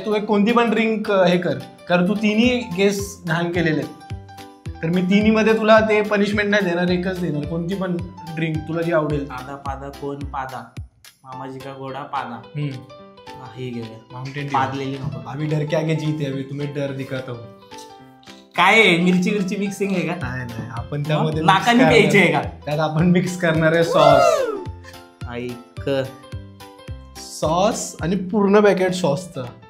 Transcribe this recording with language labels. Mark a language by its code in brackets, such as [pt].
[mr] तू एक कोणती पण ड्रिंक हे कर, कारण तू तिन्ही गेस घाण केलेले आहेत, तर मी तिन्ही मध्ये तुला ते पनिशमेंट नाही देणार, एकच देणार. कोणती पण ड्रिंक तुला जी आवडेल. पादा पादा कोण पादा, मामाजी का घोडा पादा. हे घेऊया माउंटेन पादलेली नको. [hi] अभी डर के आगे जीत है, अभी तुम्हें डर दिखाता हूँ. [mr] काय आहे? मिरची मिक्सिंग आहे का? नाही, आपण त्यामध्ये नाकाने प्यायचे आहे का? त्यात आपण मिक्स करणार आहे सॉस. ऐक, सॉस आणि पूर्ण पॅकेट सॉसचा.